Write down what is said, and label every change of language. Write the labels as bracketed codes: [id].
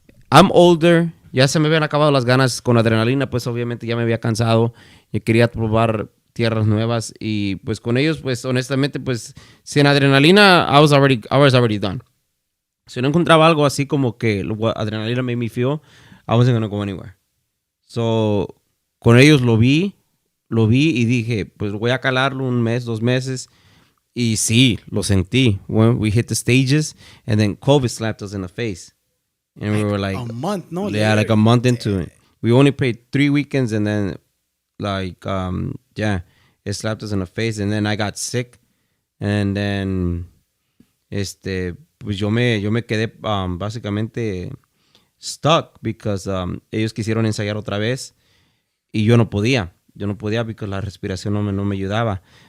[es] I'm older, ya se me habían acabado las ganas con adrenalina, pues obviamente ya me había cansado y quería probar tierras nuevas y pues con ellos, pues honestamente, pues sin adrenalina, [en] I was already done. [es] Si no encontraba algo así como que adrenalina [en] made me feel, I wasn't gonna go anywhere. [es] So, con ellos lo vi y dije, pues voy a calarlo 1 mes, 2 meses. Y sí, lo sentí. [en] When we hit the stages, and then COVID slapped us in the face. And we were like, a month, no? yeah, like a month into it. We only played 3 weekends, and then, like, yeah, it slapped us in the face. And then I got sick. [es] And then, pues yo me quedé básicamente stuck because ellos quisieron ensayar otra vez y yo no podía porque la respiración no me ayudaba.